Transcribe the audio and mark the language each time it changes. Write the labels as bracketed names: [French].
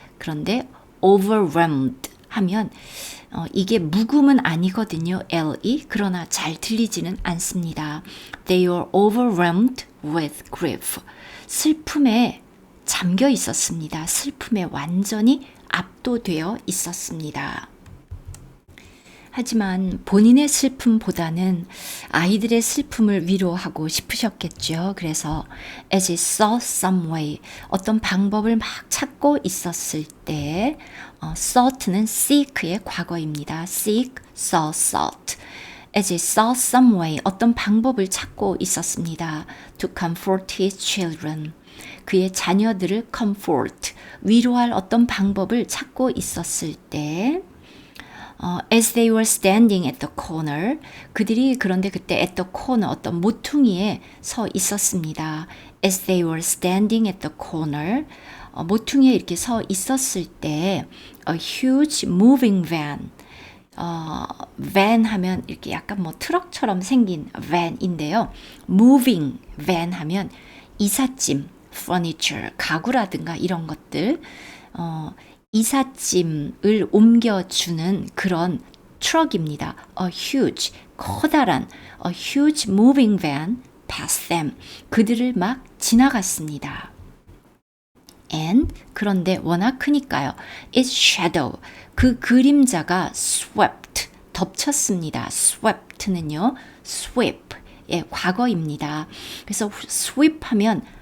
[Korean] 그런데 overwhelmed 하면 이게 묵음은 아니거든요. L이. 그러나 잘 들리지는 않습니다. [English] They were overwhelmed with grief. [Korean] 슬픔에 잠겨 있었습니다. 슬픔에 완전히 압도되어 있었습니다. 하지만 본인의 슬픔보다는 아이들의 슬픔을 위로하고 싶으셨겠죠. 그래서 [English] as he saw some way, [Korean] 어떤 방법을 막 찾고 있었을 때 sought는 seek의 과거입니다. [English] seek, sought. as he saw some way, [Korean] 어떤 방법을 찾고 있었습니다. [English] to comfort his children. [Korean] 그의 자녀들을 comfort, 위로할 어떤 방법을 찾고 있었을 때 [English] as they were standing at the corner, [Korean] 그들이 그런데 그때 at the corner 어떤 모퉁이에 서 있었습니다. [English] as they were standing at the corner, [Korean] 모퉁이에 이렇게 서 있었을 때 [English] a huge moving van, [Korean] van 하면 이렇게 약간 뭐 트럭처럼 생긴 van인데요. moving van 하면 이삿짐, furniture, 가구라든가 이런 것들, 이삿짐을 옮겨주는 그런 트럭입니다. [English] A huge, [Korean] 커다란 [English] a huge moving van passed them. [Korean] 그들을 막 지나갔습니다. And 그런데 워낙 크니까요. [English] Its shadow, [Korean] 그 그림자가 swept, 덮쳤습니다. swept,는요. sweep, 예, 과거입니다. 그래서 sweep 하면